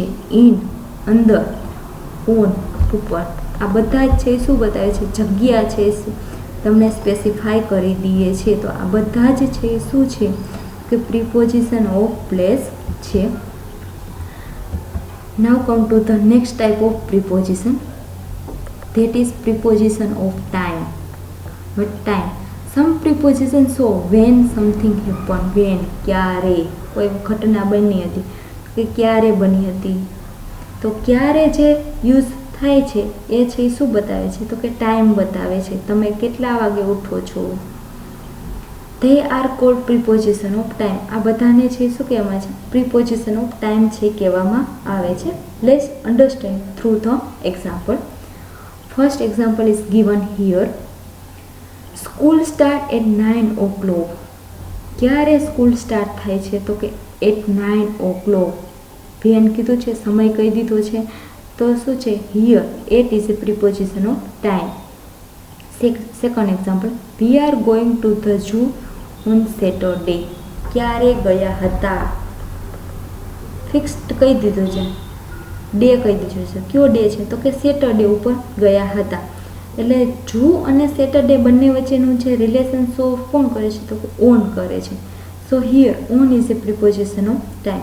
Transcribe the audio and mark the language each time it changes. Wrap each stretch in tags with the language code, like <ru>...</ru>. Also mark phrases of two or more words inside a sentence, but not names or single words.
<gu>ઇન અંદર. ઓન ઉપર. આ બધા જ છે શું બતાવે છે જગ્યા છે તમને સ્પેસિફાઈ કરી દઈએ છે. તો આ બધા જ છે શું છે કે</gu> <en>preposition of place</en> <gu>છે.</gu> <en>now come to the next type of preposition. That is preposition of time. But time. Some preposition show when something happen. When,</en> <gu>ક્યારે કોઈ ઘટના બની હતી કે ક્યારે બની હતી તો ક્યારે જે યુઝ થાય છે એ છે એ શું બતાવે છે તો કે ટાઈમ બતાવે છે. તમે કેટલા વાગે ઉઠો છો.</gu> <en>They are called preposition of time.</en> <gu>આ બધાને છે શું કહેવામાં છે</gu> <en>preposition of time</en> <gu>છે કહેવામાં આવે છે.</gu> <en>Let's understand through the example. First example is given here. School start at 9 o'clock.</en> <gu>ક્યારે સ્કૂલ સ્ટાર્ટ થાય છે તો કે</gu> <en>at 9 o'clock.</en> <gu>વેન કીધું છે સમય કહી દીધો છે તો શું છે</gu> <en>here at is a preposition of time. Second example. We are going to the zoo on Saturday.</en> <gu>ક્યારે ગયા હતા ફિક્સ્ડ કહી દીધું છે. ડે કહી દીધું છે. કયો ડે છે તો કે સેટરડે ઉપર ગયા હતા. એટલે જૂ અને સેટરડે બંને વચ્ચેનું જે</gu> <en>relation show</en> <gu>કોણ કરે છે તો કે ઓન કરે છે.</gu> <en>so here on is a preposition of time.</en>